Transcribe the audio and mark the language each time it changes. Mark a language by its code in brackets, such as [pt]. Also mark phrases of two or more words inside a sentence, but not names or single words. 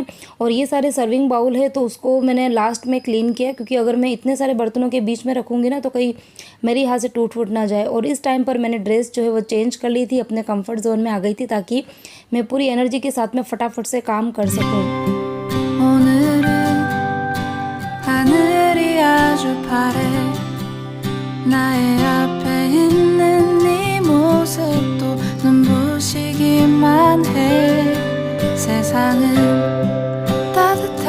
[hi] और ये सारे [en] serving bowl [hi] है तो उसको मैंने लास्ट में क्लीन किया क्योंकि अगर मैं इतने सारे बर्तनों के बीच में रखूँगी ना तो कहीं मेरी हाथ से टूट फूट ना जाए। और इस टाइम पर मैंने ड्रेस जो है वो चेंज कर ली थी, अपने [en] comfort zone [hi] में आ गई थी ताकि मैं पूरी एनर्जी के साथ में फटाफट से काम कर सकूँ। [ko] 나의 앞에 있는 네 모습도 눈부시기만 해. 세상은 따뜻해.